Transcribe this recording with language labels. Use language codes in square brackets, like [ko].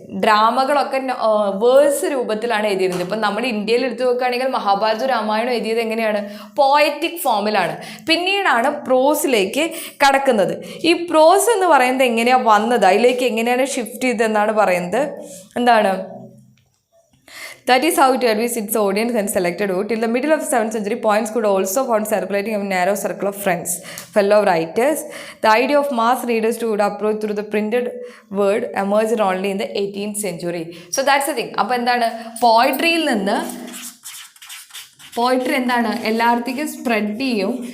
[ml] ഡ്രാമകളൊക്കെ verse രൂപത്തിലാണ് എഴുതിയിരുന്നത്. ഇപ്പം നമ്മൾ ഇന്ത്യയിൽ എടുത്തു നോക്കുകയാണെങ്കിൽ മഹാഭാരത രാമായണം എഴുതിയത് എങ്ങനെയാണ്, പോയറ്റിക് ഫോമിലാണ്. പിന്നീടാണ് പ്രോസിലേക്ക് കടക്കുന്നത്. ഈ പ്രോസ് എന്ന് പറയുന്നത് എങ്ങനെയാണ് വന്നത്, അതിലേക്ക് എങ്ങനെയാണ് ഷിഫ്റ്റ് ചെയ്തതെന്നാണ് പറയുന്നത്. [en] എന്താണ്, that is how it advised its audience and selected who. Till the middle of the 7th century, poems could also found circulating in a narrow circle of friends, fellow writers. The idea of mass readers to would approach through the printed word emerged only in the 18th century. So that's the thing. [ml] അപ്പോൾ എന്താണ്, പോയിട്രിയിൽ നിന്ന് poetry എന്താണ് എല്ലായിടത്തേക്കും spread ചെയ്യും.